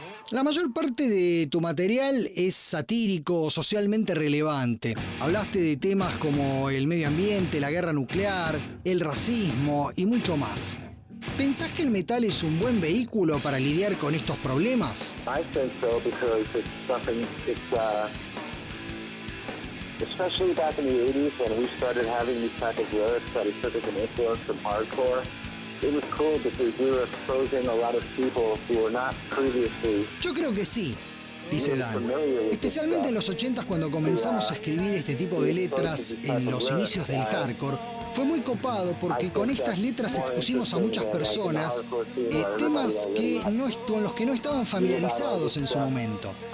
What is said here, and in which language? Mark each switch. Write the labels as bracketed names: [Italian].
[Spanish] La mayor parte de tu material es satírico o socialmente relevante. Hablaste de temas como el medio ambiente, la guerra nuclear, el racismo y mucho más. ¿Pensás que el metal es un buen vehículo para lidiar con estos problemas? [English] I think so because it's something, it's especially back in the 80s when we started having these type of lyrics that it took as an influence from hardcore. It was cool because we were exposing a lot of people who were not previously. [Spanish] Yo creo que sí. Dice Dan, especialmente en los 80s cuando comenzamos a escribir este tipo de letras en los inicios del hardcore, fue muy copado porque con estas letras expusimos a muchas personas temas que no, con los que no estaban familiarizados en su momento.